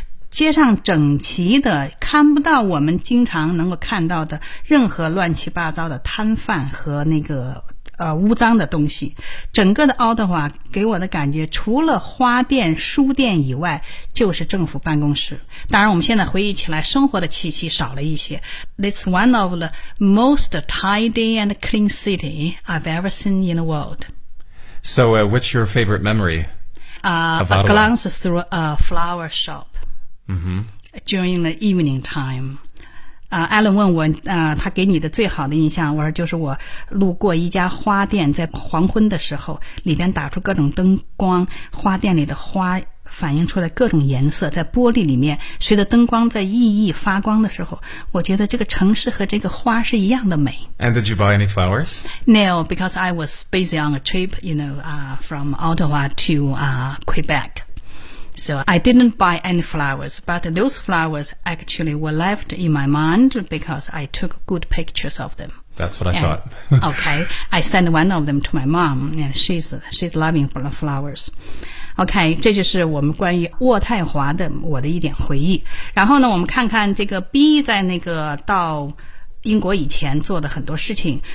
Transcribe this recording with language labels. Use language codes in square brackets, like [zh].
[zh] 街上整齐的，看不到我们经常能够看到的任何乱七八糟的摊贩和那个污脏的东西。整个的奥德华给我的感觉，除了花店、书店以外，就是政府办公室。当然，我们现在回忆起来，生活的气息少了一些。 [en] It's one of the most tidy and clean city I've ever seen in the world. So, what's your favorite memory? A glance through a flower shop. During the evening time. [zh] Alan 问我他给你的最好的印象，我说就是我路过一家花店，在黄昏的时候，里边打出各种灯光，花店里的花反映出来各种颜色，在玻璃里面随着灯光在熠熠发光的时候，我觉得这个城市和这个花是一样的美。 [en] And did you buy any flowers? No, because I was busy on a trip, you know, from Ottawa to Quebec. So I didn't buy any flowers, but those flowers actually were left in my mind because I took good pictures of them. That's what I thought. Okay, I sent one of them to my mom, and she's loving for the flowers. [zh] Okay, 这就是我们关于渥太华的我的一点回忆。然后呢，我们看看这个 B 在那个到英国以前做的很多事情。